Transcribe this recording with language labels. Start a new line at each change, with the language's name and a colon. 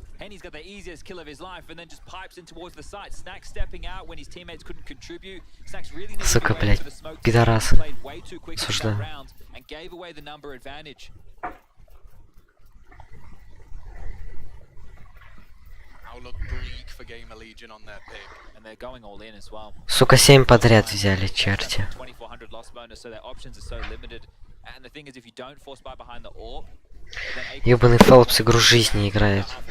English: Henny's got the easiest kill of his life, and then just pipes in towards the site. Snack stepping out when his teammates couldn't contribute. Snack's really needed to wait for the smoke. Played way too quick in that round and gave away the number advantage. Outlook bleak for Gamer Legion on their pick. And they're going all in as well.
Russian: Сука, 7 подряд взяли, черти.
English: 2400 loss bonus, so their options are so limited. And the thing is, if you don't force buy behind the orb,
Russian: ёбаный Фелпс игру жизни играет.